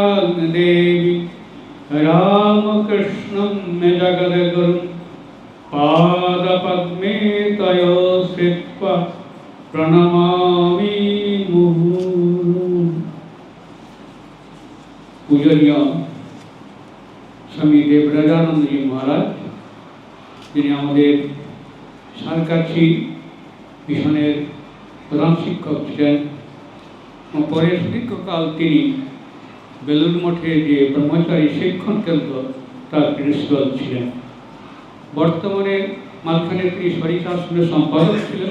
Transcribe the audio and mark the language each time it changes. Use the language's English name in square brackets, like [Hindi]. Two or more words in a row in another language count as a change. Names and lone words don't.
[Sanskrit] देवी रामकृष्णं मे जगद्गुरुं पादपद्मे तयो श्रित्वा प्रणमामि मुहुर्मुहुः। [Bangla] পূজনীয় স্বামী দেবরাজানন্দজী মহারাজ যিনি আমাদের সারকাছি মিশনের প্রধান শিক্ষক ছিলেন এবং পরে সুদীর্ঘকাল তিনি বেলুড় মঠে যে ব্রহ্মচারী শিক্ষণ কেন্দ্র তার প্রিন্সিপাল ছিলেন। বর্তমানে মাঝখানে তিনি সরিষাশ্রমের সম্পাদক ছিলেন।